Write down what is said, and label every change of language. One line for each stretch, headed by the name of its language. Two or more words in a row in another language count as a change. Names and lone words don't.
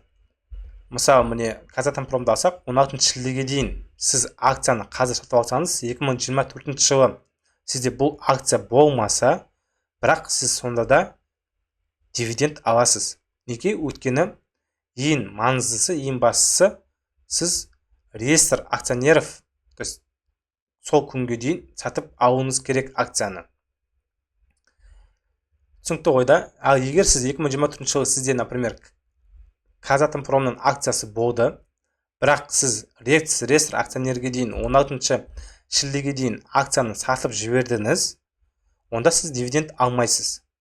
Kazakh: Мысалы, міне Казатомпромды алсақ, 16 шілдеге дейін сіз акцияны қазір сатып алсаңыз, 2024 жылы сізде бұл акция болмаса, бірақ сіз сонда да дивиденд аласыз. Неге? Өйткені ең маңыздысы, ең бастысы, сіз
Russian: реестр акционеров, то есть
Kazakh: сол күнге дейін сатып алуыңыз керек акцияны. Түсінікті ғой да? Ал егер сіз 2024 жылы сізде, например, Казатомпромның акциясы болды, бірақ сіз реестр акционерге дейін 16 шілдеге дейін акцияны сатып жібердіңіз, онда сіз дивиденд алмайсыз.